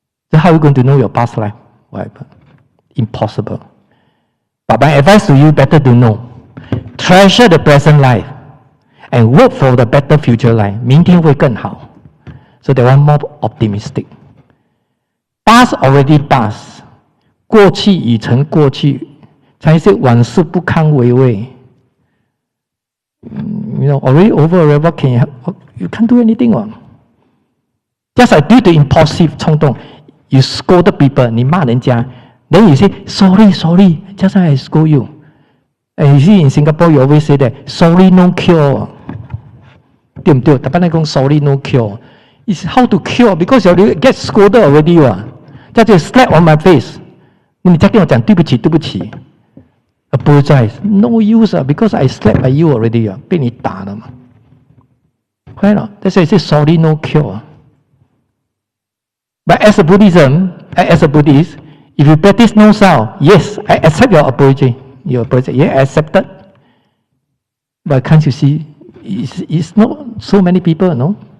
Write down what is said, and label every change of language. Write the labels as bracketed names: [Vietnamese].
[English] So how are you going to know your past life? Whatever. Impossible. But my advice to you, better to know. Treasure the present life and work for the better future life. [Chinese] 明天会更好. [English] So they are more optimistic. Past already passed. [Chinese] 过去已成过去，才是往事不堪回味。 [English] Already over, what can you can't do anything. Just like due to impulsive 冲动 you scold people, [Chinese] 你骂人家 [English] then you say, sorry, just like I scold you. And you see in Singapore, you always say that, sorry no cure. [Chinese] 对不对？大家讲 [English] sorry no cure. It's how to cure, because you get scolded already. [Chinese] 叫做 [English] slap on my face. [Chinese] 你再跟我讲对不起 apologize. [English] No use, because I slapped by you already. [Chinese] 被你打了嘛。 [English] Right? That's why I say sorry no cure. But as a Buddhist, if you practice no self, yes, I accept your apology. Your apology, yeah, I accept it. But can't you see, it's not so many people, no?